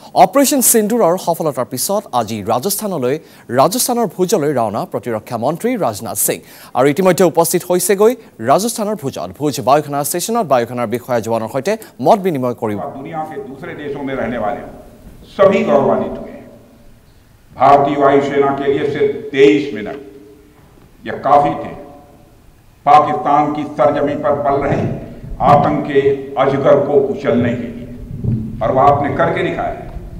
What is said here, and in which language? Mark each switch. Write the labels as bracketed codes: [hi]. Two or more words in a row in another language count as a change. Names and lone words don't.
[as] অপাৰেশ্যন সিন্দুৰৰ সফলতাৰ পিছত আজি ৰাজস্থানৰ ভুজলৈ ৰাওনা প্ৰতিৰক্ষা মন্ত্ৰী ৰাজনাথ সিং আৰু ইতিমধ্যে উপস্থিত হৈছেগৈ ৰাজস্থানৰ ভুজত ভুজ বায়ুসেনা ষ্টেচনত বায়ুসেনাৰ বিষয়া জোৱানৰ সৈতে মত বিনিময় কৰিব। [hi] दुनिया के दूसरे देशों में रहने वाले सभी गौरवान्वित हुए। भारतीय वायुसेना के लिए सिर्फ 23 मिनट यह काफी थे पाकिस्तान की सरजमीन पर पल रहे आतंक के अजगर को कुचलने के लिए, और वह आपने करके दिखाया है।